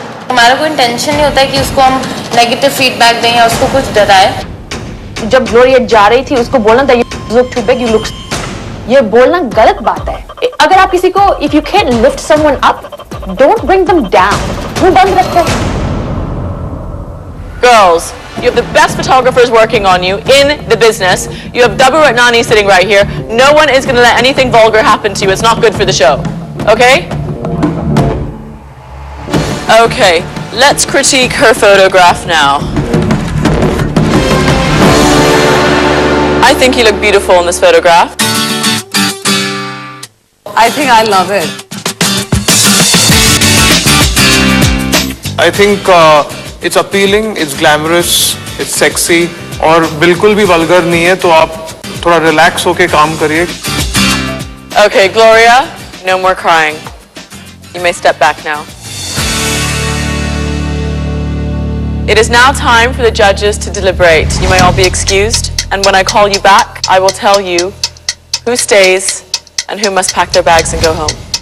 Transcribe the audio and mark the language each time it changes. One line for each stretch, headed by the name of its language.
Hindi: हमारा कोई इंटेंशन नहीं होता है कि उसको हम नेगेटिव फीडबैक दें या उसको कुछ डराए. जब ग्लोरिया जा रही थी उसको बोलना था
English: you look too big, you look.
Hindi: ये बोलना गलत बात है. अगर आप किसी को
English: if you can't lift someone up, don't bring them down.
Hindi: मुंह बंद रखो.
English: Girls, you have the best photographers working on you in the business. You have Dabu Ratnani sitting right here. No one is going to let anything vulgar happen to you. It's not good for the show. Okay? Okay, let's critique her photograph now. I think you look beautiful in this photograph. I think I love it. I think it's appealing, it's glamorous, it's sexy,
Hindi: और बिल्कुल भी vulgar नहीं है, तो आप थोड़ा relax होके काम करिए.
English: Okay, Gloria, no more crying. You may step back now. It is now time for the judges to deliberate. You may all be excused, and when I call you back, I will tell you who stays and who must pack their bags and go home.